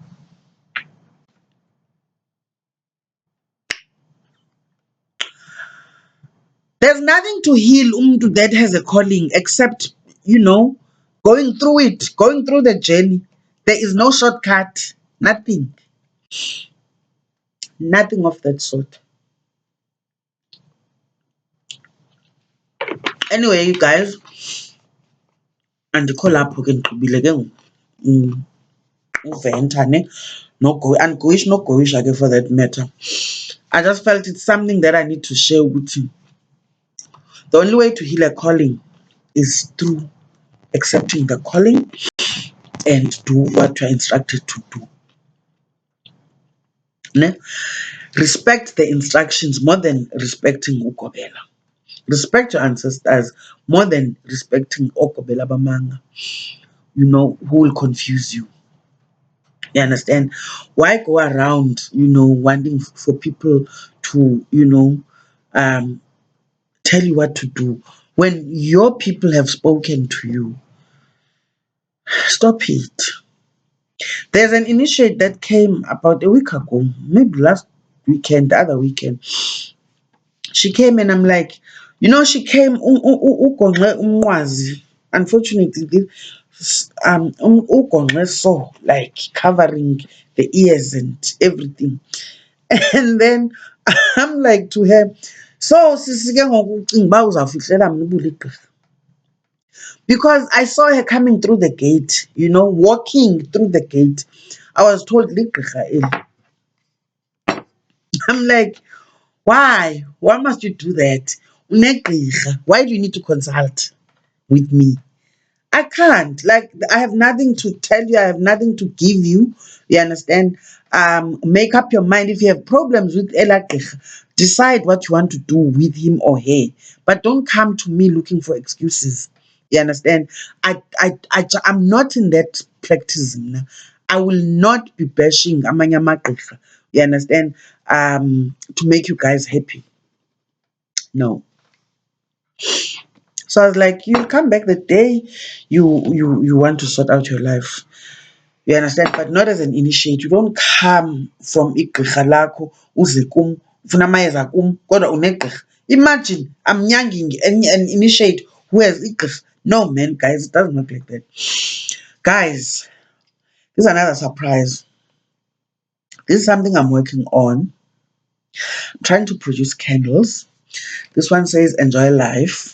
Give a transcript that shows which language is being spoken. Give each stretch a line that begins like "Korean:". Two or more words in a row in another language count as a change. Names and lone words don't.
English: There's nothing to heal umntu that has a calling except, you know, going through it, going through the journey. There is no shortcut. Nothing. Nothing of that sort. Anyway, you guys,
Xhosa: andikho lapho ke ndigqibile ke ngoku. Uventa ne andigoyishi nogoyisha ke
English: for that matter. I just felt it's something that I need to share with you. The only way to heal a calling is through accepting the calling and do what you're instructed to do. Ne? Respect the instructions more than respecting ukobela. Respect your ancestors more than respecting
Xhosa: okobela bamanga,
English: you know, who will confuse you. You understand? Why go around, you know, wanting for people to, you know, tell you what to do when your people have spoken to you? Stop it. There's an initiate that came about a week ago, maybe last weekend, the other weekend. She came and I'm like, you know, she came
Xhosa: ugonxe umnqwazi.
English: Unfortunately, ugonxe so like covering the ears and everything. And then I'm like to her, so
Xhosa: sisike ngoku ucinga uba uzawufihlela mna ubuligqirha.
English: Because I saw her coming through the gate, you know, walking through the gate. I was told
Xhosa: ligqirha eli.
English: I'm like, why? Why must you do that? Unegqirha. Why do you need to consult with me? I can't. Like, I have nothing to tell you. I have nothing to give you. You understand? Make up your mind. If you have problems with elagqirha, decide what you want to do with him or her. But don't come to me looking for excuses. You understand? I'm not in that practice. Mna. I will not be bashing
Xhosa: amanye amagqirha.
English: You understand? To make you guys happy. No. So I was like, you'll come back the day you want to sort out your life. You understand? But not as an initiate. You don't come from
Xhosa: igqirha lakho uze kum ufuna amayeza kum kodwa unegqirha.
English: Imagine I'm younging an initiate who has igqirha. No man, guys, it doesn't work like that. Guys, this is another surprise. This is something I'm working on. I'm trying to produce candles. This one says enjoy life.